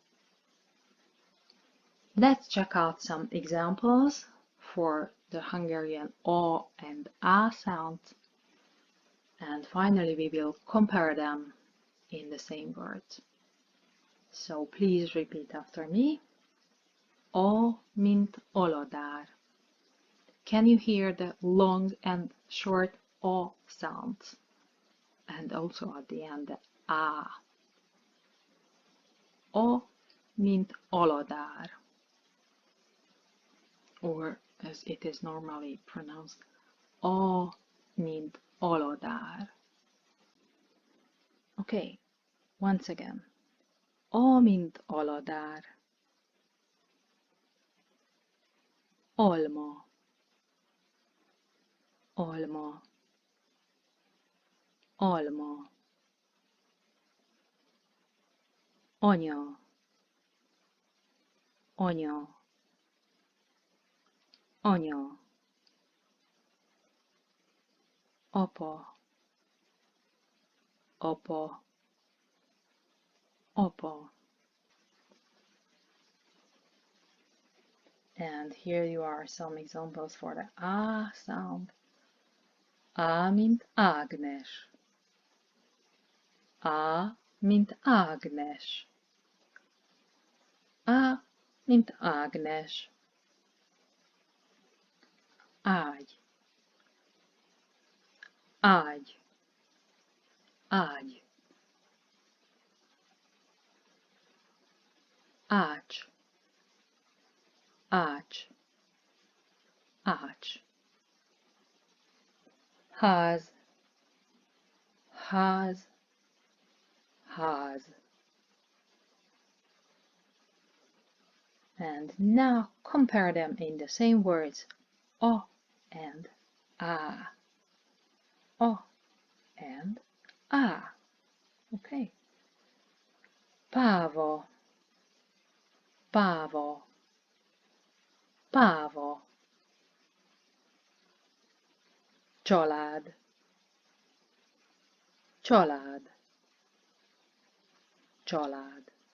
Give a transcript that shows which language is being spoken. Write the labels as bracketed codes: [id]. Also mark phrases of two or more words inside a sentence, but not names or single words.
[en] Let's check out some examples for the Hungarian O and A sounds, and finally we will compare them in the same words. So please repeat after me. [hu] O mint olodár. [en] Can you hear the long and short O sounds? And also at the end the A. [hu] O mint olodár. [en] Or as it is normally pronounced, [hu] O mint olodár. [en] Okay, once again. [hu] O mint olodár. Alma. Alma. Alma. Anya. Anya. Anya. Apa. Apa. Apa. [en] And here you are some examples for the A sound. [hu] A mint Ágnes. A mint Ágnes. A mint Ágnes. Ágy. Ágy. Ágy. Ács. Ács. Ács. Ház. Ház. ház. [en] And now compare them in the same words. A and Á. A and Á. [hu] Okay. Páva. Páva. Páva. Család. Család. Család.